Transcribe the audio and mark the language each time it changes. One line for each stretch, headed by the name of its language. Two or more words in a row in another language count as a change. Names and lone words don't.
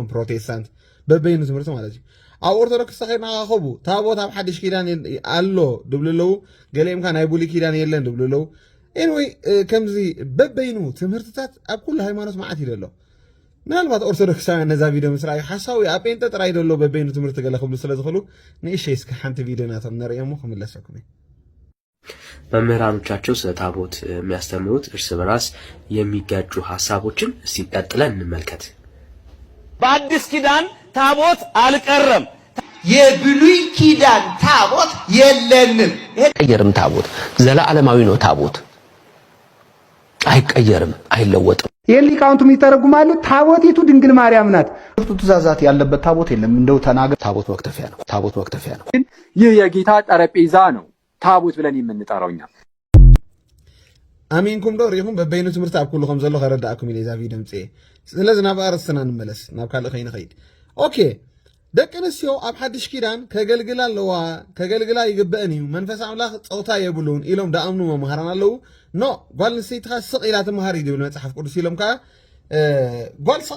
Tigrinya: ፕሮቴስታንት በበይኑ ትምህርቲ ማለት እዩ። ኣብ ኦርቶዶክስ ተኸድና ኸቡ ታቦት ኣብ ሓድሽ ኪዳን ኣሎ ድብሉ ኣለው፣ ገሊኦም ናይ ብሉይ ኪዳን የለን ድብሉ ኣለው። ኤንወይ ከምዚ በበይኑ ትምህርትታት ኣብ ኩሉ ሃይማኖት መዓት ይደሎ። ምናልባት ኦርቶዶክሳውያን ነዛ ቪድዮ ምስ ረኣዩ ሓሳዊ ኣብ ጴንጤ ጥራይ ደሎ በበይኑ ትምህርቲ ገለ ክብሉ ስለ ዝኽእሉ ንእሽተይ እስኪ ሓንቲ ቪድዮ ናቶም ነርእየሞ ክምለሰኩም እዩ።
Amharic: መምህራኖቻቸው ስለ ታቦት የሚያስተምሩት እርስ በራስ የሚጋጩ ሐሳቦችን እስቲ ቀጥለን እንመልከት። በአዲስ ኪዳን ታቦት አልቀረም። የብሉይ ኪዳን ታቦት የለንም። አይቀየርም። ታቦት ዘላለማዊ ነው። ታቦት አይቀየርም፣ አይለወጥም። የሊቃውንቱ ይተረጉማሉ። ታቦቲቱ ድንግል ማርያም ናት። ትእዛዛት ያለበት ታቦት የለም። እንደው ተናገር። ታቦት መክተፊያ ነው። ታቦት መክተፊያ ነው። ይህ የጌታ ጠረጴዛ ነው ታቦት ብለን የምንጠራው እኛ።
Tigrinya: ኣሚንኩም ዶ ሪኢኹም በበይኑ ትምህርቲ ኣብ ኩሉ ከም ዘሎ ከረዳእኩም ኢለ ዛ ቪድዮ ምፅአ። ስለዚ ናብ ኣርእስትና ንመለስ፣ ናብ ካልእ ከይንኸይድ። ኦኬ ደቂ ኣንስትዮ ኣብ ሓድሽ ኪዳን ከገልግላ ኣለዋ፣ ከገልግላ ይግበአን እዩ፣ መንፈስ ኣምላኽ ፀውታ የብሉን ኢሎም ዳኣምኑ መምሃራን ኣለዉ። ኖ ጓል ኣንስተይትኻ ስቕ ኢላ ትምሃር እዩ ዝብል መፅሓፍ ቅዱስ ኢሎም ከዓ ጓል ስቕ